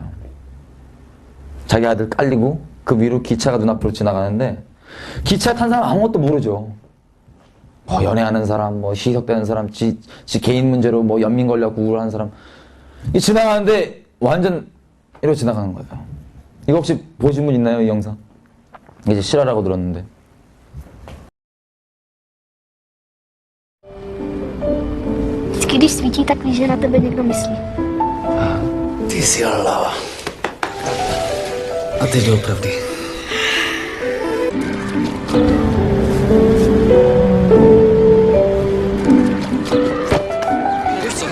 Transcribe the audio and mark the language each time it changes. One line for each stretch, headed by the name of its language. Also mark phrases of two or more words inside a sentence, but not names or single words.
Korean: 자기 아들 깔리고 그 위로 기차가 눈앞으로 지나가는데 기차 탄 사람 아무것도 모르죠. 뭐 연애하는 사람, 뭐 희석되는 사람, 지 개인 문제로 뭐 연민 걸려고 우울한 사람 이 지나가는데 완전 이러고 지나가는 거예요. 이거 혹시 보신 분 있나요? 이 영상? 이제 실화라고 들었는데.
Czech: Vždycky, když svítí, tak víš, že na tebe někdo myslí. Ty jsi hlava. A ty doopravdy. Víš co?